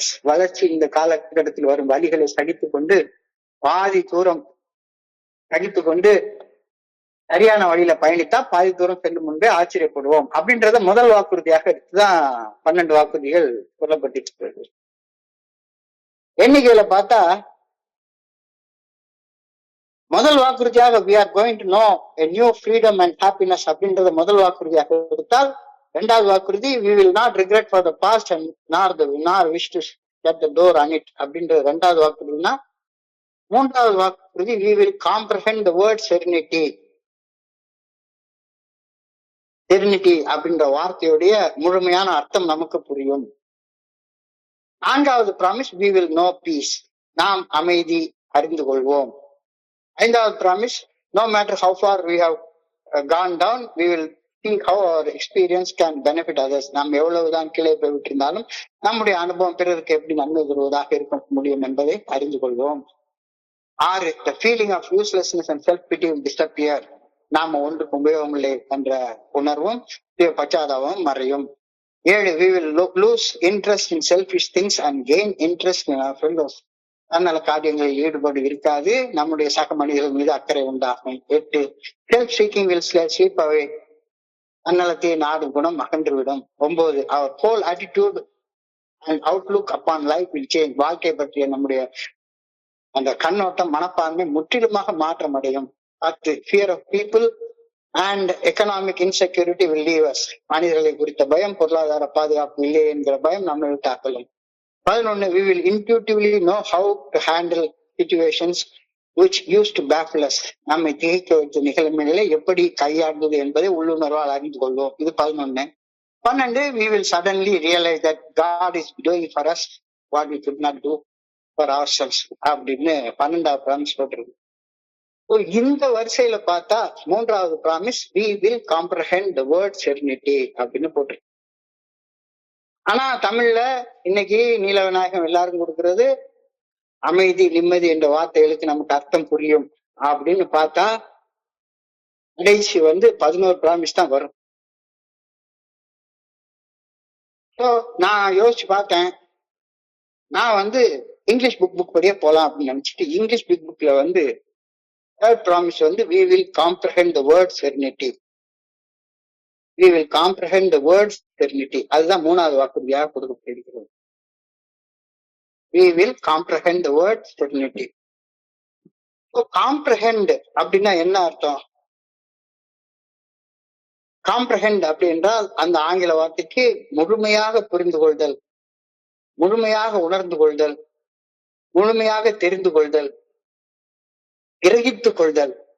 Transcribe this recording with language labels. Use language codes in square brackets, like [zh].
[ta] வளர்ச்சி இந்த காலகட்டத்தில் வரும் வழிகளை சகித்துக் கொண்டு பாதி தூரம் சகித்துக் கொண்டு சரியான வழியில பயணித்தா பாதி தூரம் செல்லும் முன்பே ஆச்சரியப்படுவோம் அப்படின்றத முதல் வாக்குறுதியாக எடுத்துதான் 12 வாக்குறுதிகள் சொல்லப்பட்டிருக்கிறது. எண்ணிக்கையில பார்த்தா முதல் வாக்குறுதியாக [en] we are going to know a new freedom and happiness [ta] அப்படின்றத முதல் வாக்குறுதியாக எடுத்தால், 2வது வாக்குறுதி [en] we will not regret for the past and nor wish to shut the door on it [ta] அப்படின்றது 2வது வாக்குறுதினா, 3வது வாக்குறுதி [en] we will comprehend the word serenity [ta] அப்படின்ற வார்த்தையுடைய முழுமையான அர்த்தம் நமக்கு புரியும். 4வது promise [en] we will know peace, [ta] நாம் அமைதி அறிந்து கொள்வோம். 5வது promise [en] no matter how far we have gone down, we will see how our experience can benefit others. [ta] நாம் எவ்வளவுதான் கீழே போய் விட்டிருந்தாலும் நம்முடைய அனுபவம் பிறருக்கு எப்படி நன்மை தருவதாக இருக்க முடியும் என்பதை அறிந்து கொள்வோம். [en] 6 the feeling of uselessness and self pity will disappear. [ta] நாம ஒன்றுக்கு உபயோகம் இல்லை என்ற உணர்வும் பச்சாதாபமும் மறையும். [en] 7 we will lose interest in selfish things and gain interest in our fellows. [ta] தன்னல காரியங்களில் ஈடுபாடு இருக்காது, நம்முடைய சக மனிதர்கள் மீது அக்கறை உண்டாகும். [en] 8 self seeking will slip away. [ta] தன்னலத்தை நாடும் குணம் அகன்றுவிடும். [en] 9 our whole attitude and outlook upon life will change. [ta] வாழ்க்கை பற்றிய நம்முடைய அந்த கண்ணோட்டம், மனப்பான்மை முற்றிலுமாக மாற்றம் அடையும். [en] 10 fear of people and economic insecurity will leave us. [ta] மனிதர்களை குறித்த பயம், பொருளாதார பாதுகாப்பு இல்லை என்கிற பயம் நம்மை விட்டு அகலும். [en] 11 we will intuitively know how to handle situations which used to baffle us. [ta] நம்மை திகைக்க வைத்த நிகழ்வுகளை எப்படி கையாள்வது என்பதை உள்ளுணர்வால் அறிந்து கொள்வோம். இது 11. [en] 12 we will suddenly realize that God is doing for us what we could not do for ourselves [ta] அப்படின்னு 12வது ப்ராமிஸ் போட்டிருக்கு. இந்த வரிசையில பார்த்தா 3வது promise [en] we will comprehend the word serenity [ta] அப்படின்னு போட்டிருக்கு. ஆனா தமிழ்ல இன்னைக்கு நீலவிநாயகம் எல்லாரும் கொடுக்கிறது அமைதி, நிம்மதி என்ற வார்த்தைகளுக்கு நமக்கு அர்த்தம் புரியும் அப்படின்னு பார்த்தா கடைசி 11 ப்ராமிஸ் தான் வரும். நான் யோசிச்சு பார்த்தேன். நான் இங்கிலீஷ் புக் படியே போலாம் அப்படின்னு நினைச்சிட்டு இங்கிலீஷ் புக்ல 3rd promise [en] we will comprehend the word serenity. we will comprehend the word serenity. [ta] அதுதான் 3வது வாக்குறுதியாக கொடுக்கப்படுகிறது. [en] we will comprehend the word serenity. [ta] comprehend அப்படின்னா என்ன அர்த்தம்? comprehend அப்படி என்றால் அந்த ஆங்கில வார்த்தைக்கு முழுமையாக புரிந்து கொள்தல், முழுமையாக உணர்ந்து கொள்தல், முழுமையாக தெரிந்து கொள்தல், கிரகித்துக் கொள்தல்.